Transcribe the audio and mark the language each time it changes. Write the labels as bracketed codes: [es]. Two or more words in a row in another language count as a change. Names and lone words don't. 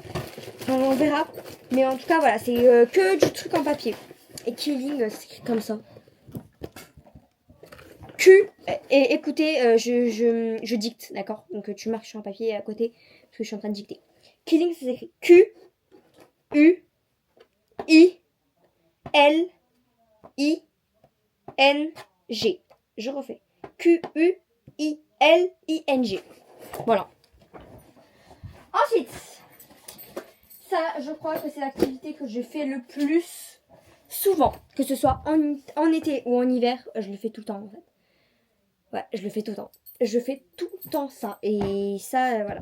[fr] Enfin, on verra. Mais en tout cas, voilà, c'est que du truc en papier. Et killing, c'est comme ça. Et écoutez, je dicte, d'accord? Donc tu marques sur un papier à côté, parce que je suis en train de dicter. Killing, ça s'écrit Q-U-I-L-I-N-G. Je refais. Q-U-I-L-I-N-G. Voilà. Ensuite, ça, je crois que c'est l'activité que je fais le plus souvent. Que ce soit en été ou en hiver, je le fais tout le temps en fait. Ouais, je le fais tout le temps. Je fais tout le temps ça. Et ça, voilà.